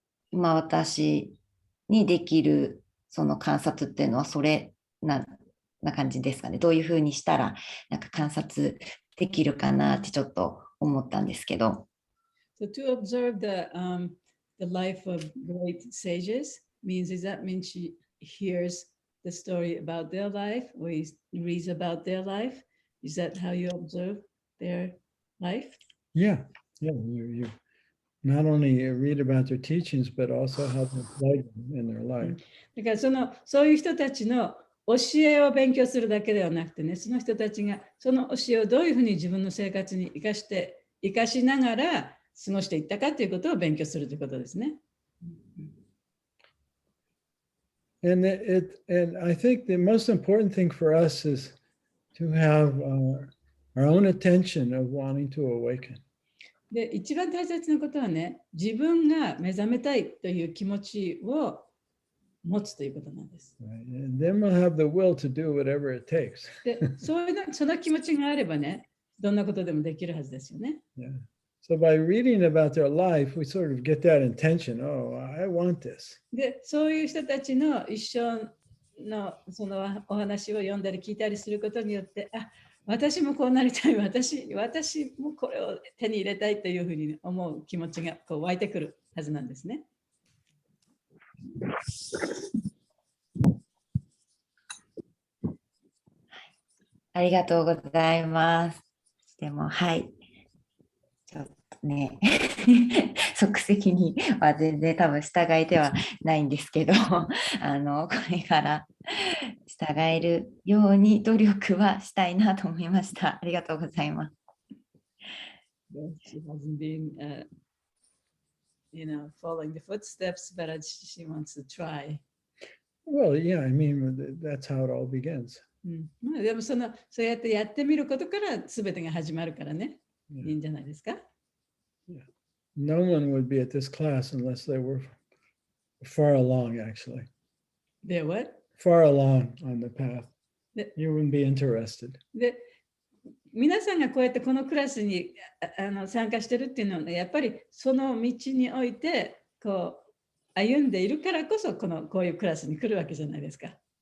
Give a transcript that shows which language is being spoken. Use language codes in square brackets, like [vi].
[ja] 今私にできるその観察っていうのはそれな感じですかね。どういうふうにしたらなんか観察できるかなってちょっと思ったんですけど。 [en] So to observe the life of great sages means, is that means she hears the story about their life or reads about their life? Is that how you observe their life? Yeah, you not only read about their teachings, but also how they apply them in their life. [ja] だからそういう人たちの教えを勉強するだけではなくてね、その人たちがその教えをどういうふうに自分の生活に生かしながら過ごしていったかということを勉強するということですね。 [en] And I think the most important thing for us is to have our own attention of wanting to awaken. [ja] で、一番大切なことはね、自分が目覚めたいという気持ちを持つということなんです。 [en] And then we'll have the will to do whatever it takes. [ja] で、その気持ちがあればね、どんなことでもできるはずですよね。 [en] Yeah. So by reading about their life, we sort of get that intention. Oh, I want this. [ja] で、そういう人たちの一生のそのお話を読んだり聞いたりすることによって、あ、私もこうなりたい、私もこれを手に入れたいというふうに思う気持ちがこう湧いてくるはずなんですね。ありがとうございます。でも、はい。ちょっとね、即席には全然多分従えてはないんですけど、これから従えるように努力はしたいなと思いました。ありがとうございます。 [en] She hasn't been, following the footsteps, but she wants to try. Well, yeah, I mean, that's how it all begins. [ja] まあでもそうやってやってみることから全てが始まるからね、いいんじゃないですか。 [en] No one would be at this class unless they were far along, actually. They're what? Far along on the path. You wouldn't be interested. [ja] で、皆さんがこうやってこのクラスに参加してるっていうのは、やっぱりその道においてこう歩んでいるからこそこういうクラスに来るわけじゃないですか。